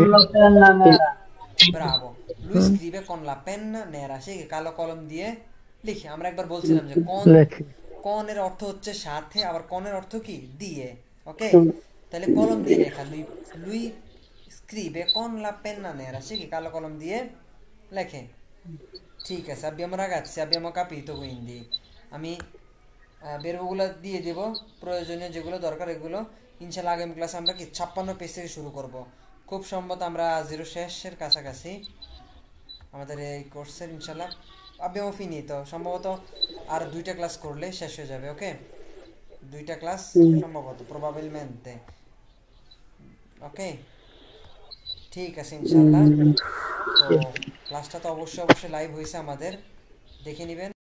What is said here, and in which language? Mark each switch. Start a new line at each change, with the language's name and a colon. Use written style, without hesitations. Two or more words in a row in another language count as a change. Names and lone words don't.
Bangla: ব্রাভো,
Italian: lui scrive con la penna nera,
Bangla: সে কালো কলম দিয়ে লিখে। আমরা একবার বলছিলাম যে লেখে। কনের অর্থ হচ্ছে সাথে, আবার কনের অর্থ কি? দিয়ে। ওকে, তাহলে কলম দিয়ে লেখা,
Italian: lui lui scrive con la penna nera,
Bangla: সে কি কালো কলম দিয়ে লেখে। ঠিক আছে,
Italian: abbiamo ragazzi, abbiamo capito, quindi
Bangla: আমি বেরবগুলো দিয়ে দেব, প্রয়োজনীয় যেগুলো দরকার এগুলো ইনশাল্লাহ আগামী ক্লাসে আমরা কি 56 পেজ থেকে শুরু করব। খুব সম্ভবত আমরা জিরো শেষের কাছাকাছি আমাদের এই কোর্সের, ইনশাল্লাহ
Italian: abbiamo finito,
Bangla: সম্ভবত আর 2টা ক্লাস করলে শেষ হয়ে যাবে। ওকে, 2টা ক্লাস সম্ভবত, প্রবাবিলমেন্টে। ওকে, ঠিক আছে ইনশাল্লাহ। তো ক্লাসটা তো অবশ্যই লাইভ হয়েছে আমাদের, দেখে নেবেন।